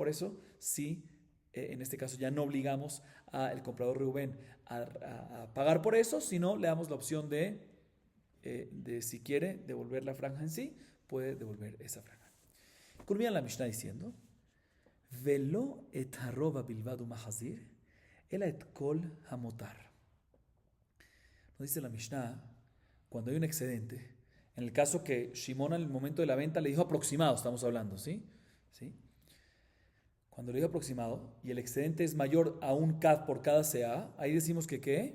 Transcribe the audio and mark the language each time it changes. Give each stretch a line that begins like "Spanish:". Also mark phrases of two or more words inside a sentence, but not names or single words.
Spanish: Por eso, sí, en este caso ya no obligamos al comprador Reuben a pagar por eso, sino le damos la opción de si quiere devolver la franja en sí, puede devolver esa franja. Culmina la Mishnah diciendo,
Hebrew: ולא את הרובע בלבדו מחזיר אלא את כל המותר.
Spanish: Nos dice la Mishnah, cuando hay un excedente, en el caso que Shimon en el momento de la venta le dijo aproximado, estamos hablando, ¿sí? ¿Sí? Cuando le dijo aproximado y el excedente es mayor a un CAD por cada CA, ahí decimos que ¿qué?